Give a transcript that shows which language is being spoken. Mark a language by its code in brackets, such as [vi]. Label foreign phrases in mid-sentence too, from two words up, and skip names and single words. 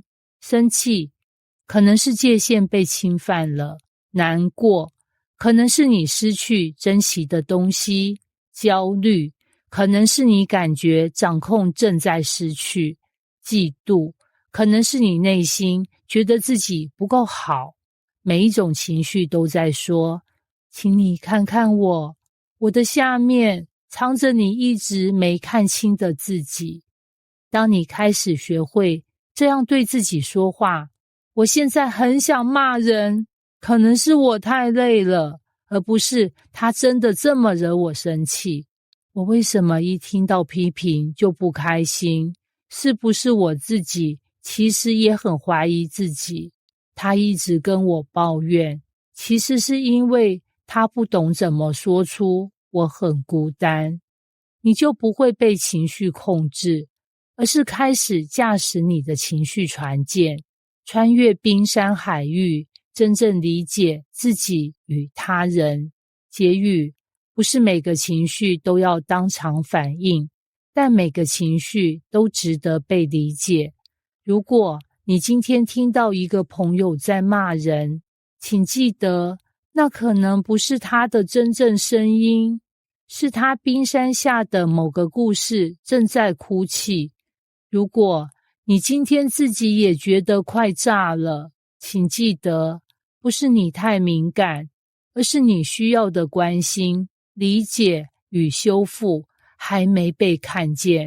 [zh] 生氣可能是界限被侵犯了，難過可能是你失去珍惜的東西，焦慮可能是你感覺掌控正在失去，嫉妒可能是你內心覺得自己不夠好。每一種情緒都在說，請你看看我，我的下面藏着你一直沒看清的自己。當你開始學會這樣對自己說話，我現在很想罵人，可能是我太累了，而不是他真的這麼惹我生氣。我為什麼一聽到批評就不開心？是不是我自己其實也很懷疑自己？他一直跟我抱怨，其實是因為他不懂怎麼說出我很孤單。你就不會被情緒控制，而是開始駕駛你的情緒船艦，穿越冰山海域，真正理解自己與他人。結語，不是每個情緒都要當場反應，但每個情緒都值得被理解。如果你今天聽到一個朋友在罵人，請記得，那可能不是他的真正聲音，是他冰山下的某個故事正在哭泣。如果你今天自己也覺得快炸了，請記得，不是你太敏感，而是你需要的關心、理解與修復還沒被看見。